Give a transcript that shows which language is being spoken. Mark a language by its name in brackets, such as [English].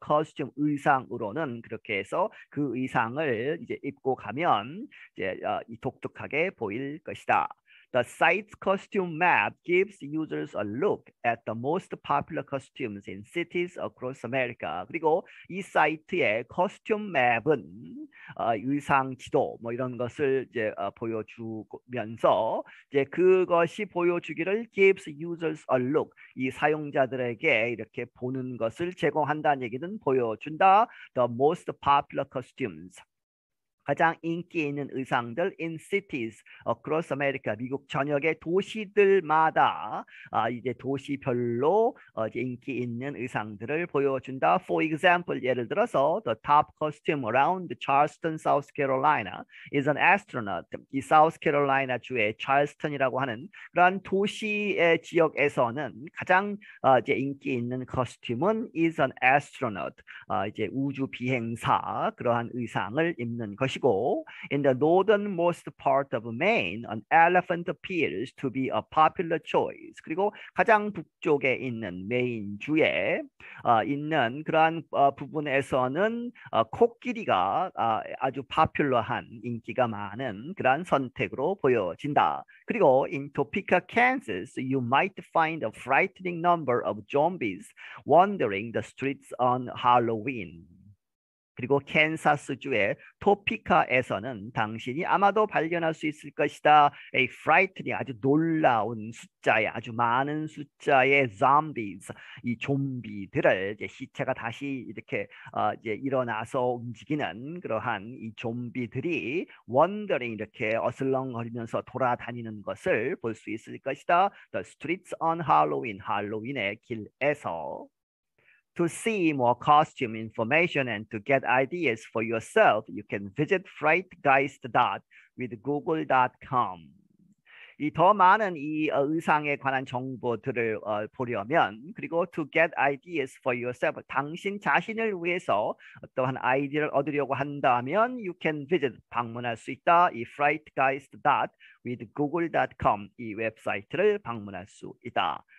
[Korean] costume 의상으로는 그렇게 해서 그 의상을 이제 입고 가면 이제 독특하게 보일 것이다. [English] The site's costume map gives users a look at the most popular costumes in cities across America. [Korean] 그리고 이 사이트의 costume 맵은 의상 지도 뭐 이런 것을 이제 보여주면서 이제 그것이 보여주기를 [English] gives users a look [Korean] 이 사용자들에게 이렇게 보는 것을 제공한다는 얘기는 보여준다. [English] The most popular costumes. [Korean] 가장 인기 있는 의상들 [English] in cities across America [Korean] 미국 전역의 도시들마다 이제 도시별로 이제 인기 있는 의상들을 보여준다. [English] For example [Korean] 예를 들어서 [English] the top costume around Charleston, South Carolina is an astronaut. [Korean] 이 South Carolina 주의 찰스턴이라고 하는 그러한 도시의 지역에서는 가장 이제 인기 있는 코스튬은 [English] is an astronaut. [Korean] 이제 우주 비행사 그러한 의상을 입는 것이. [English] In the northernmost part of Maine, an elephant appears to be a popular choice. [Korean] 그리고 가장 북쪽에 있는 메인주에 있는 그러한 부분에서는 코끼리가 아주 파퓰러한 인기가 많은 그러한 선택으로 보여진다. [English] 그리고 in Topeka, Kansas, you might find a frightening number of zombies wandering the streets on Halloween. [Korean] 그리고 캔사스주의 토피카에서는 당신이 아마도 발견할 수 있을 것이다. [English] A frightening [Korean] 아주 놀라운 숫자의 아주 많은 숫자의 zombies 이 좀비들을 이제 시체가 다시 이렇게 이제 일어나서 움직이는 그러한 이 좀비들이 wandering 이렇게 어슬렁거리면서 돌아다니는 것을 볼 수 있을 것이다. [English] The streets on Halloween [Korean] 할로윈의 길에서. [English] To see more costume information and to get ideas for yourself, you can visit frightgeist with google.com. [Korean] 이 더 많은 이 의상에 관한 정보들을 보려면 그리고 [English] to get ideas for yourself [Korean] 당신 자신을 위해서 어떠한 아이디어를 얻으려고 한다면 [English] you can visit [Korean] 방문할 수 있다. 이 frightgeist with google.com 이 웹사이트를 방문할 수 있다.